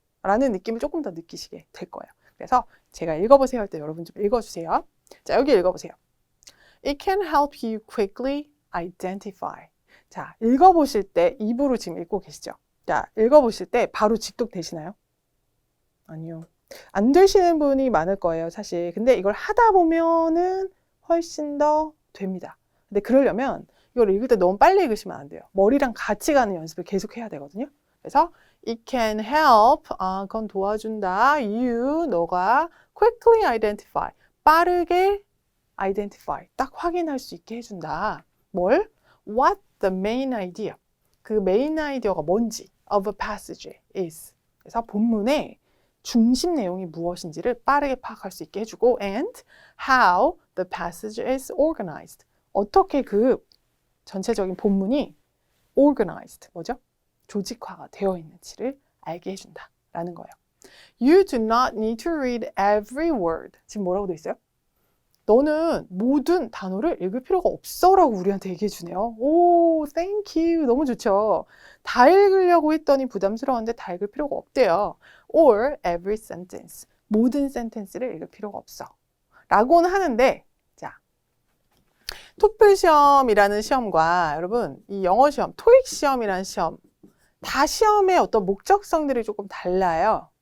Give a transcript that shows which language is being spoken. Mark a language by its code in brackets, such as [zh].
[ko] 라는 느낌을 조금 더 느끼시게 될 거예요. 그래서 제가 읽어보세요 할 때 여러분 좀 읽어주세요. 자, 여기 읽어보세요. [en] It can help you quickly identify. [ko] 자, 읽어보실 때 입으로 지금 읽고 계시죠? 자, 읽어보실 때 바로 직독되시나요? 아니요. 안 되시는 분이 많을 거예요, 사실. 근데 이걸 하다 보면은 훨씬 더 됩니다. 근데 그러려면 이걸 읽을 때 너무 빨리 읽으시면 안 돼요. 머리랑 같이 가는 연습을 계속 해야 되거든요. 그래서 [en] it can help, [ko] 그건 도와준다. you, 너가 [en] quickly identify, [ko] 빠르게 identify, 딱 확인할 수 있게 해준다. 뭘? [en] What the main idea, [ko] 그 메인 아이디어가 뭔지 [en] of a passage is. [ko] 그래서 본문의 중심 내용이 무엇인지를 빠르게 파악할 수 있게 해주고 [en] and how the passage is organized. [ko] 어떻게 그 전체적인 본문이 organized, 뭐죠? 조직화가 되어 있는지를 알게 해준다라는 거예요. [en] You do not need to read every word. [ko] 지금 뭐라고 돼 있어요? 너는 모든 단어를 읽을 필요가 없어 라고 우리한테 얘기해 주네요. 오, [en] thank you. [ko] 너무 좋죠. 다 읽으려고 했더니 부담스러운데 다 읽을 필요가 없대요. [en] Or every sentence. [ko] 모든 센텐스를 읽을 필요가 없어. 라고는 하는데, 자, 토플 시험이라는 시험과 여러분, 이 영어 시험, 토익 시험이라는 시험, 다 시험의 어떤 목적성들이 조금 달라요.